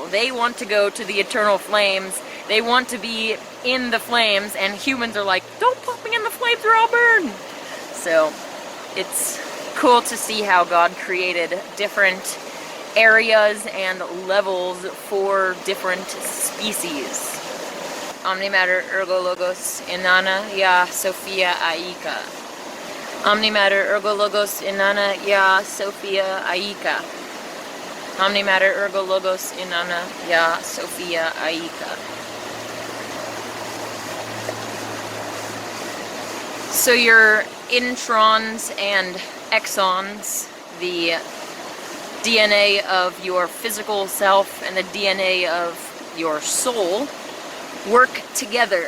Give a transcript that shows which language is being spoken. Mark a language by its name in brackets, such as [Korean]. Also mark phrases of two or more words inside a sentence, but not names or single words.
[English] They want to go to the eternal flames. They want to be in the flames, and humans are like, don't put me in the flames or I'll burn. So it's cool to see how God created different areas and levels for different species. Omnimatter ergo logos inanna ya Sophia Aika. Omnimatter ergo logos inanna ya Sophia Aika. Omnimatter ergo logos inanna ya Sophia Aika. So your introns and exons, the DNA of your physical self and the DNA of your soul, work together.